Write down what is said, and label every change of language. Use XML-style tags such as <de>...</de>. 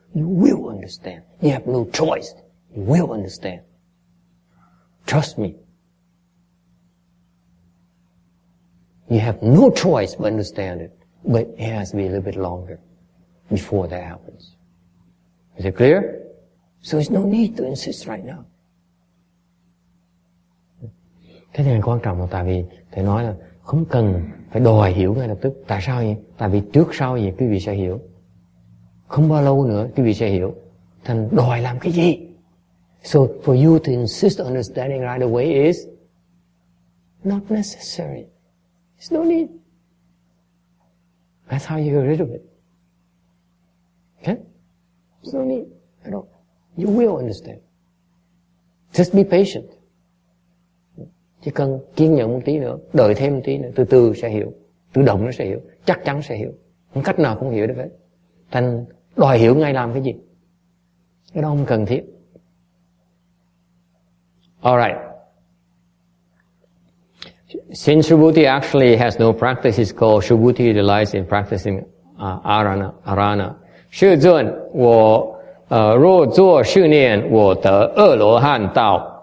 <en>You will understand. You have no choice. You will understand. Trust me. You have no choice but understand it. But it has to be a little bit longer before that happens. Is it clear? So there's no need to insist right now.</en> <vi>Cái này quan trọng là tại vì thầy nói là không cần phải đòi hiểu ngay lập tức. Tại sao vậy? Tại vì trước sau gì quý vị sẽ hiểu. Không bao lâu nữa quý vị sẽ hiểu. Thành đòi làm cái gì?</vi> <en>So for you to insist on understanding right away is not necessary. There's no need. That's how you get rid of it. Okay? There's no need at all. You will understand. Just be patient.</en> <vi>Chỉ cần kiên nhẫn một tí nữa, đợi thêm một tí nữa, từ từ sẽ hiểu. Tự động nó sẽ hiểu, chắc chắn sẽ hiểu. Không cách nào không hiểu được hết. Thành đòi hiểu ngay làm cái gì? Cái đó không cần thiết.</vi> <en>All right. Since Subhuti actually has no practice, it's called Subhuti delights in practicing arana. 世尊，我若做训练，我得阿罗汉道。</en>